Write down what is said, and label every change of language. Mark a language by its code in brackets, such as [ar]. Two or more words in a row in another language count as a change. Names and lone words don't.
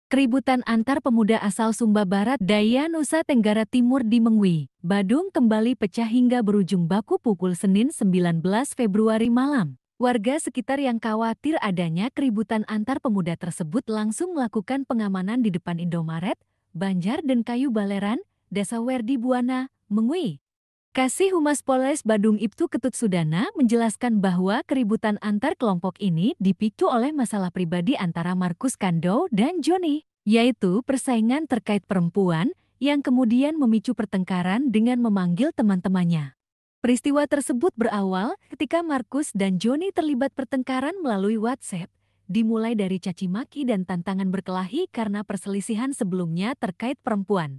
[id] Keributan antar pemuda asal Sumba Barat Daya Nusa Tenggara Timur di Mengwi, Badung kembali pecah hingga berujung baku pukul Senin 19 Februari malam. Warga sekitar yang khawatir adanya keributan antar pemuda tersebut langsung melakukan pengamanan di depan Indomaret, Banjar dan Kayu Baleran, Desa Werdi Buana, Mengwi. Kasih Humas Polres Badung Ibtu Ketut Sudana menjelaskan bahwa keributan antar kelompok ini dipicu oleh masalah pribadi antara Markus Kando dan Joni, yaitu persaingan terkait perempuan yang kemudian memicu pertengkaran dengan memanggil teman-temannya. Peristiwa tersebut berawal ketika Markus dan Joni terlibat pertengkaran melalui WhatsApp, dimulai dari caci maki dan tantangan berkelahi karena perselisihan sebelumnya terkait perempuan.